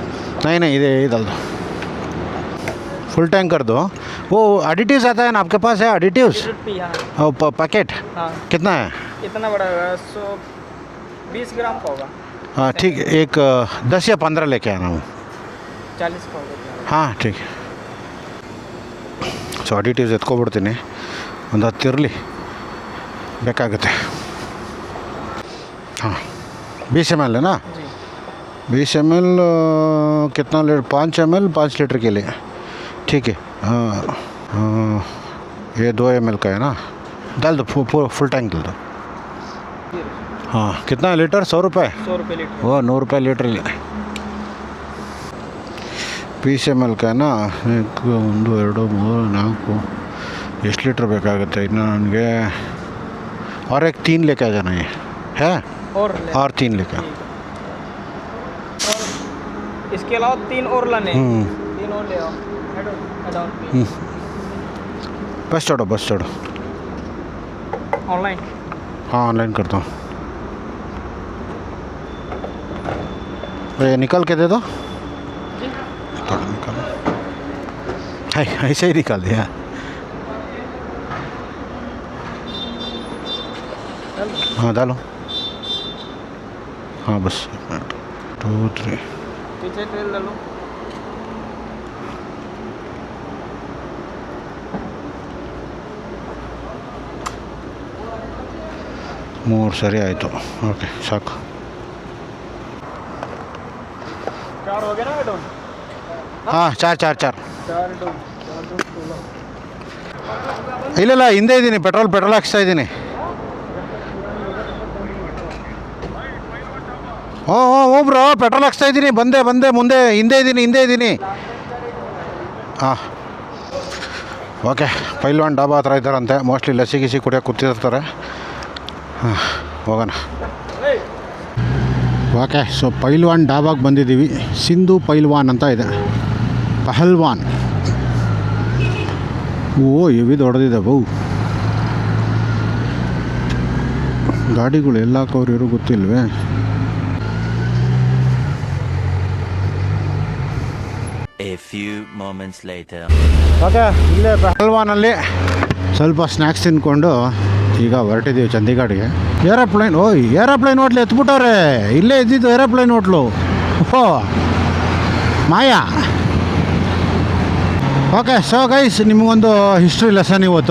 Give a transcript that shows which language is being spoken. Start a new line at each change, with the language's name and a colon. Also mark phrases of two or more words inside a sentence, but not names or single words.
Hindi: नहीं नहीं, इधर यही डाल दो,
English: full tank
Hindi: कर दो। वो एडिटिव्स आता है ना आपके पास? है एडिटिव्स? पैकेट? हाँ। कितना है? कितना बड़ा होगा? 120 ग्राम का होगा। हाँ ठीक है, एक 10 या 15 लेके आना हूँ। 40 का होगा। हाँ ठीक.
English: so additives
Kannada: ಎತ್ಕೊಬಿಡ್ತೀನಿ, ಒಂದು 10 ಇರಲಿ, ಬೇಕಾಗುತ್ತೆ.
Hindi: हाँ 20 ml है ना? 20 ml कितना लीटर? 5 ml 5 लीटर के लिए, ठीक है। हाँ ये 2 ml का है ना, डाल दो,
English: full tank
Hindi: डाल दो। हाँ कितना लीटर? 100 रुपये? 100 रुपये लीटर। वो 100 रुपये लीटर. 20 ml का ना, 1 2 3 4
Kannada: ಎಷ್ಟು ಲೀಟ್ರ್ ಬೇಕಾಗುತ್ತೆ ಇನ್ನು ನನಗೆ?
Hindi: और एक 3 लेके आ जाना है और 3 लेके। इसके अलावा 3 और लाने हैं। 3 और ले आओ। बस छोड़ो ऑनलाइन? हाँ ऑनलाइन करता हूँ। ये निकाल के दे दो। निकाल, ऐसे ही निकाल दिया। हाँ डालो। हाँ बस 2 3 पीछे तेल डालो।
Kannada: ಮೂರು ಸರಿ ಆಯಿತು. ಓಕೆ ಸಾಕು.
Hindi: चार हो गया ना डोन? हाँ चार चार डोन
Kannada: ಇಲ್ಲ ಹಿಂದೆ ಇದ್ದೀನಿ, ಪೆಟ್ರೋಲ್ ಹಾಕ್ಸ್ತಾ ಇದ್ದೀನಿ. ಹ್ಞೂ ಬ್ರೋ, ಪೆಟ್ರೋಲ್ ಹಾಕ್ಸ್ತಾ ಇದ್ದೀನಿ. ಬಂದೆ ಮುಂದೆ ಹಿಂದೆ ಇದ್ದೀನಿ. ಹಾಂ ಓಕೆ. ಪೈಲ್ವಾನ್ ಡಾಬಾ ಹತ್ರ ಇದ್ದಾರಂತೆ. ಮೋಸ್ಟ್ಲಿ ಲಸಿ ಗಿಸಿ ಕುಡಿಯೋಕೆ ಕೂತಿರ್ತಾರೆ. ಹಾಂ ಹೋಗೋಣ.
English: OK, so
Kannada: ಪೈಲ್ವಾನ್ ಡಾಬಾಗೆ ಬಂದಿದ್ದೀವಿ. ಸಿಂಧು ಪೈಲ್ವಾನ್ ಅಂತ ಇದೆ. ಪಹಲ್ವಾನ್. ಓ ಇವಿ ದೊಡ್ಡದಿದೆ ಬೌ. ಗಾಡಿಗಳು ಎಲ್ಲ ಹಾಕೋರು ಇರೋ ಗೊತ್ತಿಲ್ವೇ.
English: A few moments later.
Kannada: ಓಕೆ, ಇಲ್ಲೇ ಪಹಲ್ವಾನಲ್ಲಿ ಸ್ವಲ್ಪ ಸ್ನ್ಯಾಕ್ಸ್ ತಿನ್ಕೊಂಡು ಈಗ ಹೊರಟಿದ್ದೀವಿ ಚಂಡೀಗಢ್ಗೆ. ಏರೋಪ್ಲೇನ್ ಹೋಟ್ಲು ಎತ್ಬಿಟ್ಟವ್ರೆ. ಇಲ್ಲೇ ಇದ್ದಿದ್ದು ಏರೋಪ್ಲೇನ್ ಹೋಟ್ಲು. ಓ ಮಾಯಾ.
English: OK, so guys,
Kannada: ನಿಮಗೊಂದು
English: history lesson
Kannada: ಇವತ್ತು.